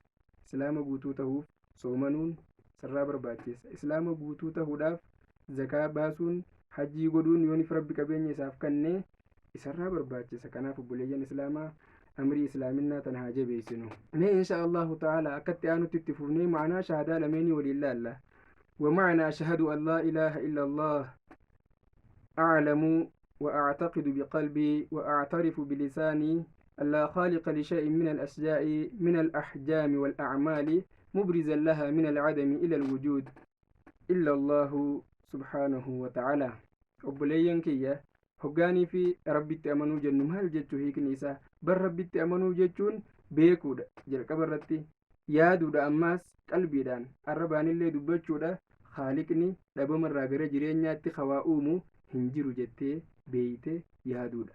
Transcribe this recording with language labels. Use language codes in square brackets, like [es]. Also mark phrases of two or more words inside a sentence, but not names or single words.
[om] Islaama guutuu ta'uuf soomanuun isarraa barbaachisa. Islaama guutuu ta'uudhaaf zakaa baasuun, hajjii godhuun yoonif rabbi qabeenya isaaf kennee isarraa barbaachisa. Kanaaf obboleeyyan islaamaa amrii islaaminaa tana haa jabeessinu. Mee [ar] إن شاء الله تعالى [om] akkatti aanutti itti fufnee ma'anaa shahadaa lameenii waliin laalla. [ar] ومعنى أشهد أن لا إله إلا الله أعلم وأعتقد بقلبي وأعترف بلساني أن لا خالق لشيء من الأشياء من الأحجام والأعمال مبرزا لها من العدم إلى الوجود إلا الله سبحانه وتعالى. [om] obboleeyyan kiyya hoggaanii fi rabbitti amanuu jennu maal jechuu hiikni isaa? bar rabbitti amanuu jechuun beekuudha jalqaba irratti, yaaduudha ammaas qalbiidhaan, arrabaanillee dubbachuudha. Haaliqni dhabamarraa gara jireenyaatti hawaa uumu hin jiru jettee beeyte yaaduudha.